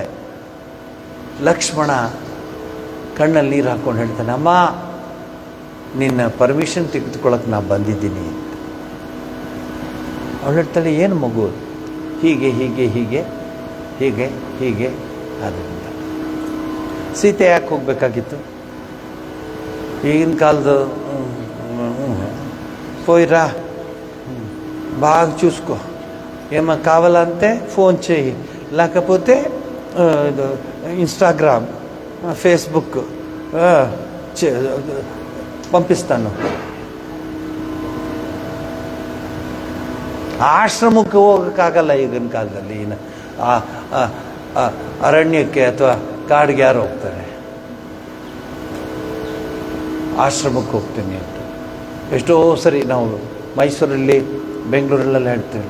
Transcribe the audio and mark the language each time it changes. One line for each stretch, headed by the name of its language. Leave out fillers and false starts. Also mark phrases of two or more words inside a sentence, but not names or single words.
Kannada: ಲಕ್ಷ್ಮಣ ಕಣ್ಣಲ್ಲಿ ನೀರು ಹಾಕ್ಕೊಂಡು ಹೇಳ್ತಾನೆ, ಅಮ್ಮ ನಿನ್ನ ಪರ್ಮಿಷನ್ ತೆಗೆದುಕೊಳ್ಳೋಕೆ ನಾನು ಬಂದಿದ್ದೀನಿ ಅಂತ. ಅವಳು ಹೇಳ್ತಾಳೆ, ಏನು ಮಗು, ಹೀಗೆ ಹೀಗೆ ಹೀಗೆ ಹೀಗೆ ಹೀಗೆ ಆದ್ದರಿಂದ ಸೀತೆ ಯಾಕೆ ಹೋಗ್ಬೇಕಾಗಿತ್ತು? ಈಗಿನ ಕಾಲದ
Telugu: పోయిరా బాగా చూసుకో, ఏమో కావాలంటే ఫోన్ చేయి, లేకపోతే ఇన్స్టాగ్రామ్ ఫేస్బుక్ పంపిస్తాను.
Kannada: ಆಶ್ರಮಕ್ಕೆ ಹೋಗೋಕ್ಕಾಗಲ್ಲ ಈಗಿನ ಕಾಲದಲ್ಲಿ. ಅರಣ್ಯಕ್ಕೆ ಅಥವಾ ಕಾಡಿಗೆ ಯಾರು ಹೋಗ್ತಾರೆ? ಆಶ್ರಮಕ್ಕೆ ಹೋಗ್ತೀನಿ ಅಂತ ಎಷ್ಟೋ ಸರಿ ನಾವು ಮೈಸೂರಲ್ಲಿ ಬೆಂಗಳೂರಲ್ಲೆಲ್ಲ ಹೇಳ್ತೀವಿ.